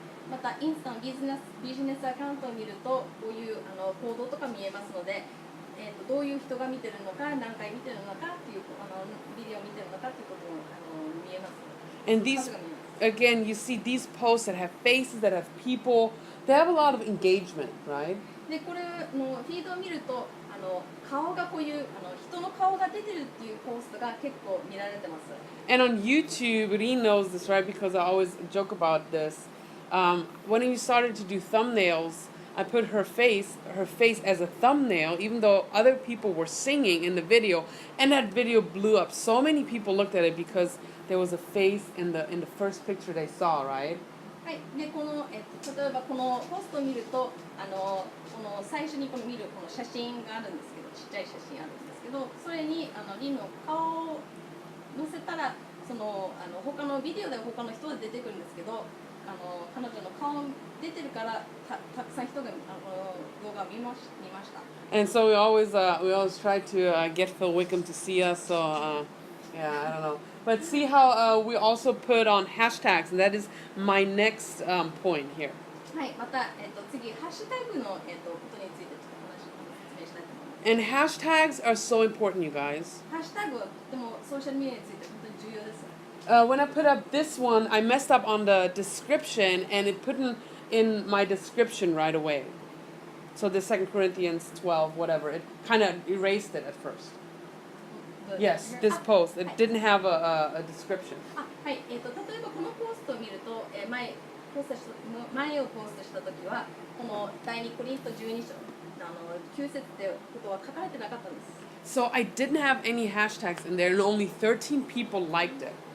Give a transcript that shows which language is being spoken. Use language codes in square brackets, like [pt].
[ja] またインスタのビジネスアカウントを見るとこういう行動とか見えますので、どういう人が見てるのか、何回見てるのかっていうビデオを見てるのかっていうことも見えます。 [en] And these, again, you see these posts that have faces, that have people, they have a lot of engagement, right? [ja] でこれのフィードを見ると顔がこういう人の顔が出てるっていうポストが結構見られてます。 [en] And on YouTube, Reen knows this, right? Because I always joke about this. When we started to do thumbnails, I put her face as a thumbnail, even though other people were singing in the video, and that video blew up. So many people looked at it because there was a face in the first picture they saw, right? [ja] はい、でこの、例えばこのポストを見るとこの最初に見るこの写真があるんですけど、ちっちゃい写真あるんですけど、それにリンの顔を載せたら他のビデオで他の人が出てくるんですけど、彼女の顔出てるからたくさん人が動画を見ました。 [en] And so we always try to get Phil Wickham to see us. So yeah, I don't know. But see how we also put on hashtags, and that is my next point here. [ja] はい、また、次ハッシュタグの、ことについてちょっと説明したいと思います。 [en] And hashtags are so important, you guys. [ja] ハッシュタグはとてもソーシャルメディアについて本当に重要です。 [en] When I put up this one, I messed up on the description, and it put in my description right away. So the 2 Corinthians 12, whatever, it kind of erased it at first. Yes, this post. It didn't have a description. [ja] はい、例えばこのポストを見ると、前をポストしたときはこの第2コリント12章9節ってことは書かれてなかったんです。 [en] So I didn't have any hashtags in there, and only 13 people liked it.